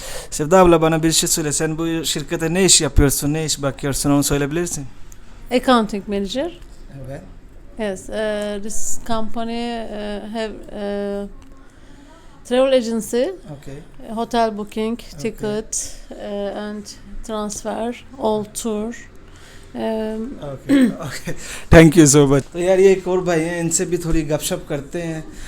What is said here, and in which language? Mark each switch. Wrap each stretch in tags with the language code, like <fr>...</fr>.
<tr>Sevda abla, bana bir şey söyle. Sen bu şirkete ne iş yapıyorsun, ne iş bakıyorsun, onu söyleyebilirsin.</tr> <en>Accounting manager.</en> <tr>Evet.</tr> <en>Yes, this company have travel agency, Okay. hotel booking, ticket, and transfer, all tour. Okay. Okay. Thank you so much.</en> <hi>तो यार ये एक और भाई हैं, इनसे भी थोड़ी गपशप करते हैं.</hi>